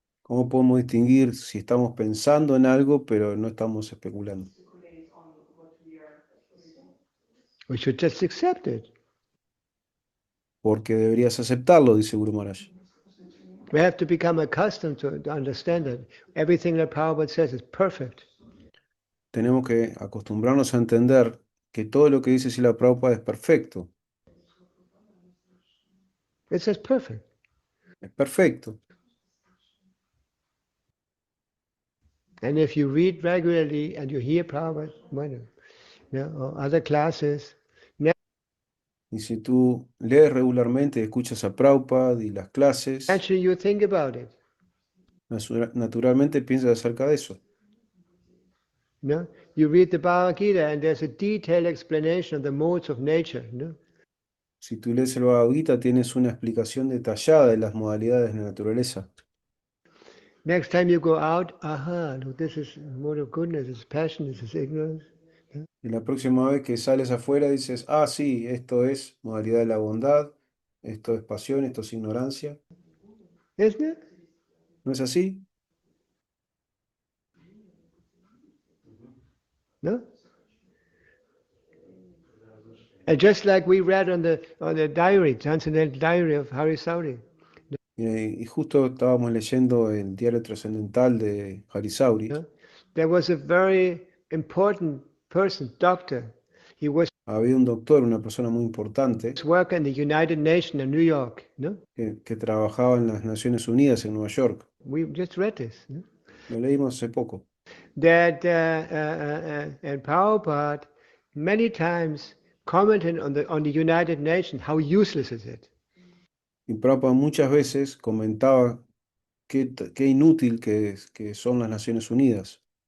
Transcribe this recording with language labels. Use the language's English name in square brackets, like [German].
[Spanish] ¿Cómo podemos distinguir si estamos pensando en algo, pero no estamos especulando? [English] Speculate on what we are reading. We should just accept it. [Spanish] Porque deberías aceptarlo, dice Guru Maharaj. [English] We have to become accustomed to understand that everything that Prabhupada says is perfect. [Spanish] Tenemos que acostumbrarnos a entender que todo lo que dice Srila Prabhupada es perfecto. [English] It says perfect. [Spanish] Es perfecto. [English] And if you read regularly and you hear Prabhupada, [Spanish] bueno, [English] or other classes, [Spanish] Y si tú lees regularmente, escuchas a Prabhupada y las clases, [English] naturally you think about it. [Spanish] naturalmente piensas acerca de eso. [English] No? You read the Bhagavad Gita and there's a detailed explanation of the modes of nature. No? [Spanish] Si tú lees el Bhagavad Gita, tienes una explicación detallada de las modalidades de la naturaleza. [English] Next time you go out, look, this is mode of goodness, this is passion, this is ignorance. [Spanish] Y la próxima vez que sales afuera dices, ah, sí, esto es modalidad de la bondad, esto es pasión, esto es ignorancia. [English] Isn't it? [Spanish] ¿No es así? [English] No? And just like we read on the diary, Transcendental Diary of Hari Sauri, [Spanish] Y justo estábamos leyendo el diario trascendental de Harisauri. [English] no? There was a very important person, doctor. He was [Spanish] Había un doctor, una persona muy importante, [English] working in the United Nations in New York. No? [Spanish] que trabajaba en las Naciones Unidas en Nueva York. [English] We just read this. No? [Spanish] Lo leímos hace poco. [English] That and Prabhupada many times commented on the United Nations how useless is it. [Spanish] Y Prabhupada muchas veces comentaba qué inútil que son las Naciones Unidas.